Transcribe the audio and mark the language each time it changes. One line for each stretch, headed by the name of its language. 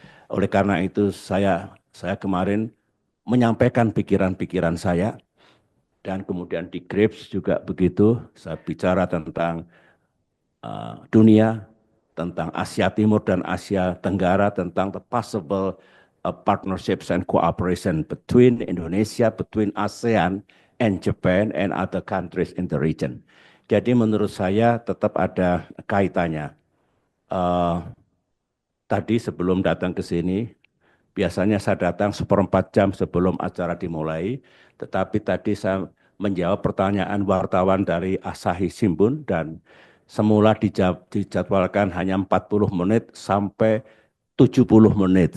Indonesian: Oleh karena itu saya kemarin menyampaikan pikiran-pikiran saya, dan kemudian di Grips juga begitu, saya bicara tentang dunia, tentang Asia Timur dan Asia Tenggara, tentang
English: the possible partnerships and cooperation between Indonesia, between ASEAN and Japan and other countries in the region.
Indonesian: Jadi menurut saya tetap ada kaitannya. Tadi sebelum datang ke sini, biasanya saya datang 1/4 jam sebelum acara dimulai, tetapi tadi saya menjawab pertanyaan wartawan dari Asahi Shimbun dan semula dijadwalkan hanya 40 menit sampai 70 menit.